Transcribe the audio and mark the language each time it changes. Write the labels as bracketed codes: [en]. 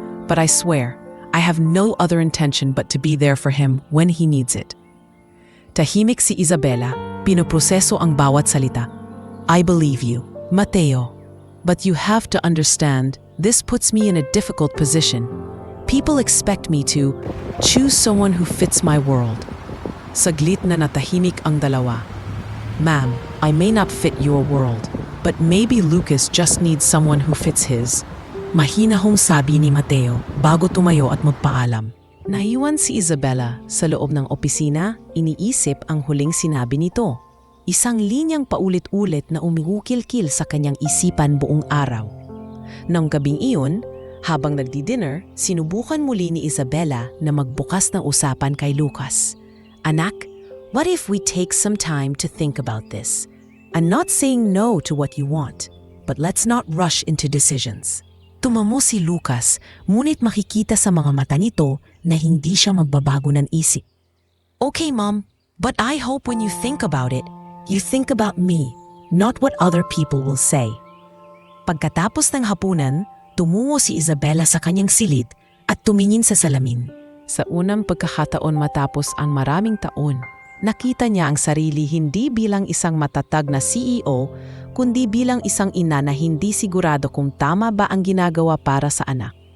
[en] But I swear, I have no other intention but to be there for him when he needs it. [tl] Tahimik si Isabela, pinoproseso ang bawat salita. [en] I believe you, Mateo. But you have to understand, this puts me in a difficult position. People expect me to choose someone who fits my world. [tl] Saglit na natahimik ang dalawa. [en] Ma'am, I may not fit your world, but maybe Lucas just needs someone who fits his. [tl] Mahina hong sabi ni Mateo bago tumayo at magpaalam. Naiwan si Isabela sa loob ng opisina, iniisip ang huling sinabi nito. Isang linyang paulit-ulit na umiukil-kil sa kanyang isipan buong araw. Nang gabing iyon, habang nagdi-dinner, sinubukan muli ni Isabela na magbukas ng usapan kay Lucas. [en] Anak, what if we take some time to think about this? I'm not saying no to what you want, but let's not rush into decisions. [tl] Tumamo si Lucas, ngunit makikita sa mga mata nito na hindi siya magbabago ng isip. [en] Okay, Mom, but I hope when you think about it, you think about me, not what other people will say. [tl] Pagkatapos ng hapunan, tumungo si Isabela sa kanyang silid at tumingin sa salamin. Sa unang pagkakataon matapos ang maraming taon, nakita niya ang sarili hindi bilang isang matatag na CEO, kundi bilang isang ina na hindi sigurado kung tama ba ang ginagawa para sa anak.